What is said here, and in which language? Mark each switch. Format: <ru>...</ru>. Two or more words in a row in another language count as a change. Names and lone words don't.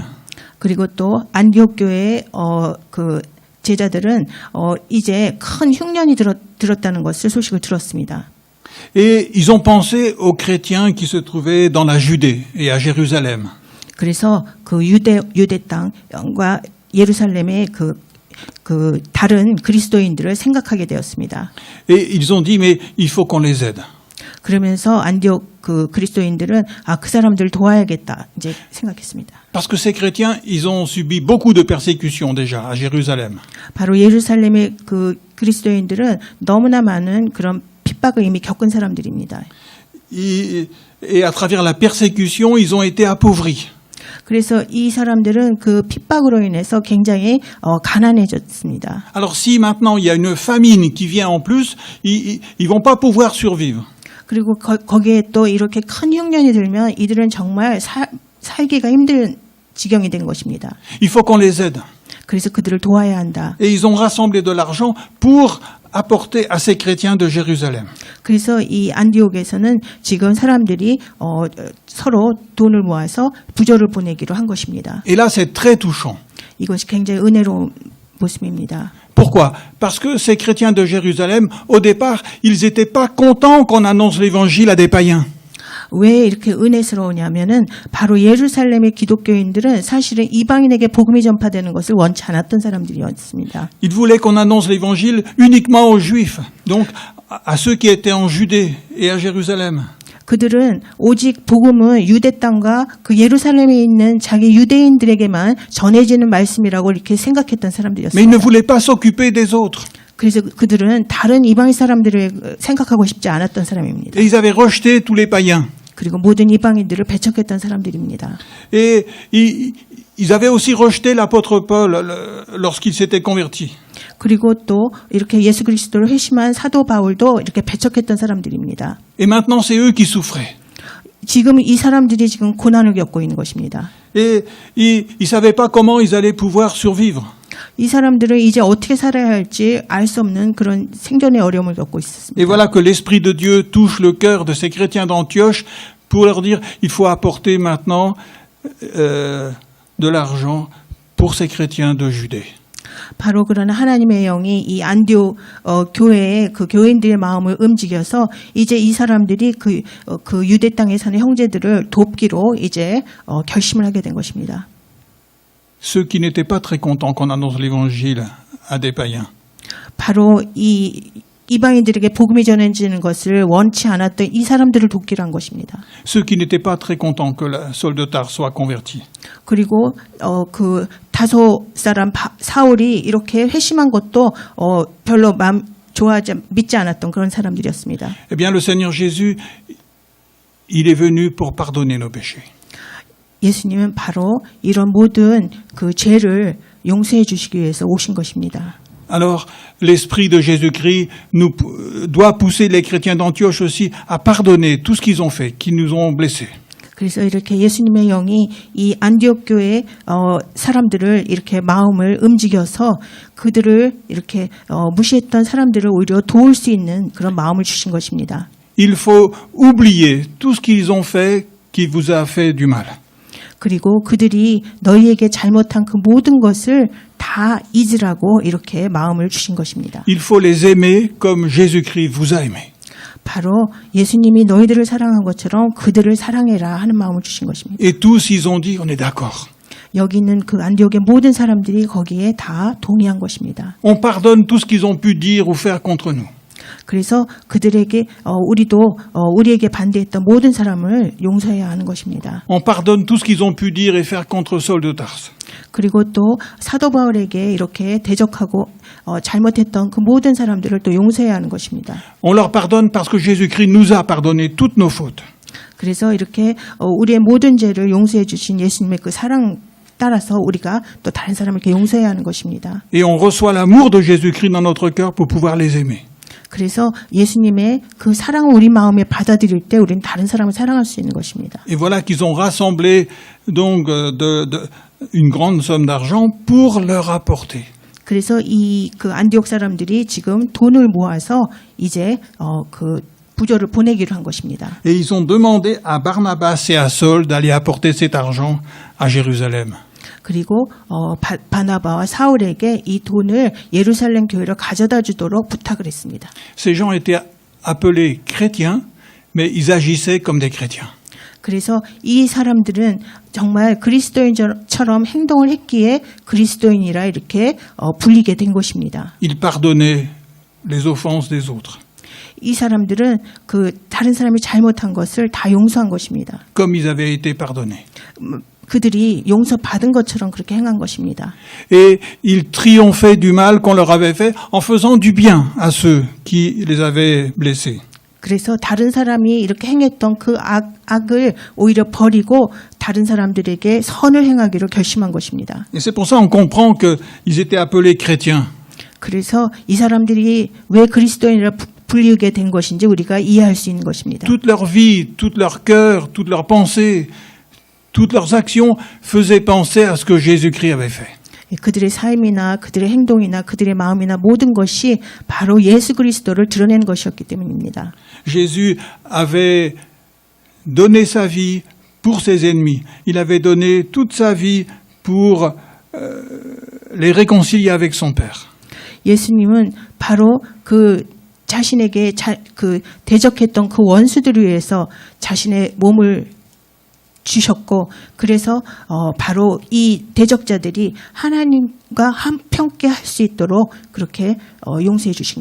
<ko>그리고 또 안디옥 교회의 그 제자들은 이제 큰 흉년이 들었다는 것을 소식을 들었습니다.</ko> <fr>Et ils ont pensé aux chrétiens qui se trouvaient dans la Judée et à Jérusalem.</fr> <ko>그래서 그 유대 땅과 예루살렘의 그 다른 그리스도인들을 생각하게 되었습니다.</ko> <fr>Et ils ont dit, mais il faut qu'on les aide.</fr> <ko>그러면서 안디옥 그 그리스도인들은 그 사람들을 도와야겠다 이제 생각했습니다.</ko> <fr>Parce que ces chrétiens, ils ont subi beaucoup de persécutions déjà à Jérusalem.</fr> <ko>바로 예루살렘의 그 그리스도인들은 너무나 많은 그런 핍박을 이미 겪은 사람들입니다.</ko> <fr>Et à travers la persécution, ils ont été appauvris.</fr> <ko>그래서 이 사람들은 그 핍박으로 인해서 굉장히 가난해졌습니다.</ko> <fr>Alors si maintenant il y a une famine qui vient en plus, ils vont pas pouvoir survivre.</fr> <ko>그리고 거기에 또 이렇게 큰 흉년이 들면 이들은 정말 살기가 힘든 지경이 된 것입니다.</ko> <fr>Il faut qu'on les aide.</fr> <ko>그래서 그들을 도와야 한다.</ko> <fr>Et ils ont rassemblé de l'argent pour apporter à ces chrétiens de Jérusalem.</fr> <ko>그래서 이 안디옥에서는 지금 사람들이 서로 돈을 모아서 부조를 보내기로 한 것입니다.</ko> <fr>Et là, c'est très touchant.</fr> <ko>이것이 굉장히 은혜로운 모습입니다.</ko> <fr>Pourquoi? Parce que ces chrétiens de Jérusalem, au départ, ils n'étaient pas contents qu'on annonce l'évangile à des païens.</fr> <ko>왜 이렇게 은혜스러우냐면은 바로 예루살렘의 기독교인들은 사실은 이방인에게 복음이 전파되는 것을 원치 않았던 사람들이었습니다.</ko> <fr>Ils voulaient qu'on annonce l'évangile uniquement aux Juifs. Donc, à ceux qui étaient en Judée et à Jérusalem.</fr> <ko>그들은 오직 복음은 유대 땅과 그 예루살렘에 있는 자기 유대인들에게만 전해지는 말씀이라고 이렇게 생각했던</ko> <fr>Mais ils ne</fr> <ko>사람들이었습니다.</ko> <fr>voulaient pas s'occuper des autres.</fr> <ko>그래서 그들은 다른 이방인 사람들을 생각하고 싶지 않았던 사람입니다.</ko> <fr>Et ils avaient rejeté tous les païens.</fr> <ko>그리고 모든 이방인들을 배척했던 사람들입니다.</ko> <fr>Et ils avaient aussi rejeté l'apôtre Paul lorsqu'il s'était converti.</fr> <ko>그리고 또 이렇게 예수 그리스도를 회심한 사도 바울도 이렇게 배척했던 사람들입니다.</ko> <fr>Et maintenant, c'est eux qui souffraient.</fr> <ko>지금 이 사람들이 지금 고난을 겪고 있는 것입니다.</ko> <fr>Et ils ne savaient pas comment ils allaient pouvoir survivre.</fr> <ko>이 사람들은 이제 어떻게 살아야 할지 알 수 없는 그런 생존의 어려움을 겪고 있었습니다.</ko> <fr>Et voilà que l'Esprit de Dieu touche le cœur de ces chrétiens d'Antioche pour leur dire il faut apporter maintenant de l'argent pour ces chrétiens de Judée.</fr> <ko>바로 그런 하나님의 영이 이 안디옥 교회의 그 교인들의 마음을 움직여서 이제 이 사람들이 그 유대 땅에 사는 형제들을 돕기로 이제 결심을 하게 된 것입니다.</ko> <fr>Ceux qui n'étaient pas très contents qu'on annonce l'évangile à des païens.</fr> <ko>바로 이 이방인들에게 복음이 전해지는 것을 원치 않았던 이 사람들을 돕기로 한 것입니다.</ko> <fr>Ceux qui n'étaient pas très contents que Saul de Tarse soit converti.</fr> <ko>그리고 그 다소 사람 사울이 이렇게 회심한 것도 별로 믿지 않았던 그런 사람들이었습니다.</ko> <fr>Eh bien, le Seigneur Jésus, il est venu pour pardonner nos péchés.</fr> <ko>예수님은 바로 이런 모든 그 죄를 용서해 주시기 위해서 오신 것입니다.</ko> <fr>Alors, l'esprit de Jésus-Christ doit pousser les chrétiens d'Antioche aussi à pardonner tout ce qu'ils ont fait, qui nous ont blessés.</fr> <ko>그래서 이렇게 예수님의 영이 이 안디옥 교회 사람들을 이렇게 마음을 움직여서 그들을 이렇게 무시했던 사람들을 오히려 도울 수 있는 그런 마음을 주신 것입니다.</ko> <fr>Il faut oublier tout ce qu'ils ont fait qui vous a fait du mal.</fr> <ko>그리고 그들이 너희에게 잘못한 그 모든 것을 다 잊으라고 이렇게 마음을 주신 것입니다.</ko> <fr>Il faut les aimer comme Jésus-Christ vous a aimé.</fr> <ko>바로 예수님이 너희들을 사랑한 것처럼 그들을 사랑해라 하는 마음을 주신 것입니다.</ko> <fr>Et tous, ils ont dit, on est d'accord.</fr> <ko>여기 있는 그 안디옥의 모든 사람들이 거기에 다 동의한 것입니다.</ko> <fr>On pardonne tout ce qu'ils ont pu dire ou faire contre nous.</fr> <ko>그래서 그들에게 우리도 우리에게 반대했던 모든 사람을 용서해야 하는 것입니다.</ko> <fr>On pardonne tout ce qu'ils ont pu dire et faire contre Saul de Tarse.</fr> <ko>그리고 또 사도 바울에게 이렇게 대적하고 잘못했던 그 모든 사람들을 또 용서해야 하는 것입니다.</ko> <fr>On leur pardonne parce que Jésus-Christ nous a pardonné toutes nos fautes.</fr> <ko>그래서 이렇게 우리의 모든 죄를 용서해 주신 예수님의 그 사랑 따라서 우리가 또 다른 사람에게 용서해야 하는 것입니다.</ko> <fr>Et on reçoit l'amour de Jésus-Christ dans notre cœur pour pouvoir les aimer.</fr> <ko>그래서 예수님의 그 사랑을 우리 마음에 받아들일 때 우리는 다른 사람을 사랑할 수 있는 것입니다.</ko> <fr>Et voilà qu'ils ont rassemblé donc une grande somme d'argent pour leur apporter.</fr> <ko>그래서 그 안디옥 사람들이 지금 돈을 모아서 이제 그 부조를 보내기로 한 것입니다.</ko> <fr>Et ils ont demandé à Barnabas et à Saul d'aller apporter cet argent à Jérusalem.</fr> <ko>그리고 바나바와 사울에게 이 돈을 예루살렘 교회로 가져다 주도록 부탁을 했습니다.</ko> <fr>Ces gens étaient appelés chrétiens, mais ils agissaient comme des chrétiens.</fr> <ko>그래서 이 사람들은 정말 그리스도인처럼 행동을 했기에 그리스도인이라 이렇게 불리게 된 것입니다.</ko> <fr>Ils pardonnaient les offenses des autres,</fr> <ko>이 사람들은 그 다른 사람이 잘못한 것을 다 용서한 것입니다.</ko> <fr>comme ils avaient été pardonnés.</fr> <ko>그들이 용서받은 것처럼 그렇게 행한 것입니다.</ko> <fr>Et ils triomphaient du mal qu'on leur avait fait en faisant du bien à ceux qui les avaient blessés.</fr> <ko>그래서 다른 사람이 이렇게 행했던 그 악을 오히려 버리고 다른 사람들에게 선을 행하기로 결심한 것입니다.</ko> <fr>Et c'est pour ça qu'on comprend qu'ils étaient appelés chrétiens.</fr> <ko>그래서 이 사람들이 왜 그리스도인이라 불리게 된 것인지 우리가 이해할 수 있는 것입니다.</ko> <fr>Toute leur vie, tout leur cœur, toute leur pensée, toutes leurs actions faisaient penser à ce que Jésus-Christ avait fait.</fr> <ko>그들의 삶이나 그들의 행동이나 그들의 마음이나 모든 것이 바로 예수 그리스도를 드러낸 것이었기 때문입니다.</ko> <fr>Jésus avait donné sa vie pour ses ennemis. Il avait donné toute sa vie pour les réconcilier avec son Père.</fr> <ko>예수님은 바로 그 자신에게 그 대적했던 그 원수들을 위해서 자신의 몸을 주셨고 그래서 바로 이 대적자들이 하나님과 함께 할 수 있도록 그렇게 용서해 주신</ko>